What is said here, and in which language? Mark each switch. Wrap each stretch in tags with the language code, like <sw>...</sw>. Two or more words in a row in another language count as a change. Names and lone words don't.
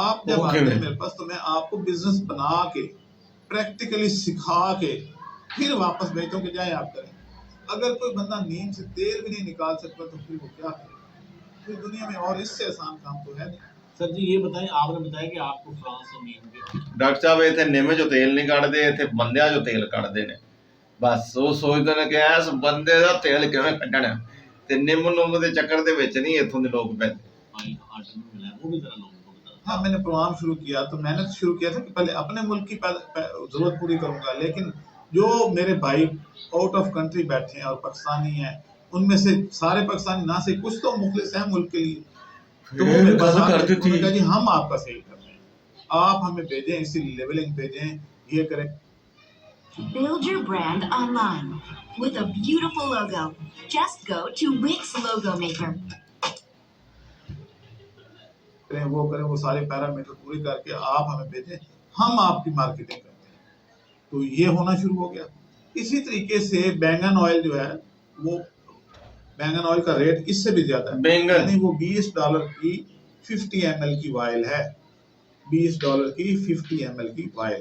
<ur>آپ جب آتے ہیں میرے پاس تو میں آپ کو بزنس بنا کے، پریکٹیکلی سکھا کے پھر واپس بھیجتا ہوں کہ جائیں آپ کریں۔ اگر کوئی بندہ نیم سے تیل بھی نہیں نکال سکتا تو پھر وہ کیا کرے؟ پھر دنیا میں اور اس سے آسان کام تو ہے نہیں۔ سر جی یہ بتائیں، آپ نے بتایا کہ آپ کو فرانس سے نیم کے</ur> <pa>ਡਾਕਟਰ ਸਾਹਿਬ ਇੱਥੇ ਨਿੰਮ ਚੋਂ ਤੇਲ ਨਹੀਂ ਕੱਢਦੇ, ਇੱਥੇ ਬੰਦਿਆਂ ਚੋਂ ਤੇਲ ਕੱਢਦੇ ਨੇ। ਬਸ ਉਹ ਸੋਚਦੇ ਨੇ ਕਿ ਇਸ ਬੰਦੇ ਦਾ ਤੇਲ ਕਿਵੇਂ ਕੱਢਣਾ, ਤੇ ਨਿੰਮ ਨੁੰਮ ਦੇ ਚੱਕਰ ਦੇ ਵਿੱਚ ਨਹੀਂ ਇੱਥੋਂ ਦੇ ਲੋਕ ਪੈਂਦੇ۔</pa> <ur>آرڈر میں ملا ہے، وہ بھی ذرا لوگوں کو بتا۔ ہاں، میں نے پروگرام شروع کیا تو میں نے شروع کیا تھا کہ پہلے اپنے ملک کی ضرورت پوری کروں گا، لیکن جو میرے بھائی</ur> <en>out of country</en> <ur>بیٹھے ہیں اور پاکستانی ہیں، ان میں سے سارے پاکستانی نہ سے کچھ تو مخلص ہیں ملک کے لیے، تو وہ میرے پاس آ کے انہوں نے کہا جی ہم آپ کا صحیح کر رہے ہیں، آپ ہمیں بھیجیں، اسی لیبلنگ بھیجیں، یہ کریں۔</ur> <en>Build your brand online with a beautiful logo. Just go to Wix Logo Maker.</en> <ur>وہ کریں، وہ سارے پیرامیٹر پورے کر کے آپ ہمیں بھیجیں، ہم آپ کی مارکیٹنگ کرتے ہیں۔ تو یہ ہونا شروع ہو گیا۔ اسی طریقے سے بینگن آئل جو ہے، وہ بینگن آئل کا ریٹ اس سے بھی زیادہ ہے، یعنی وہ $20 کی 50 ml کی وائل ہے، $20 کی 50 ml کی وائل۔</ur>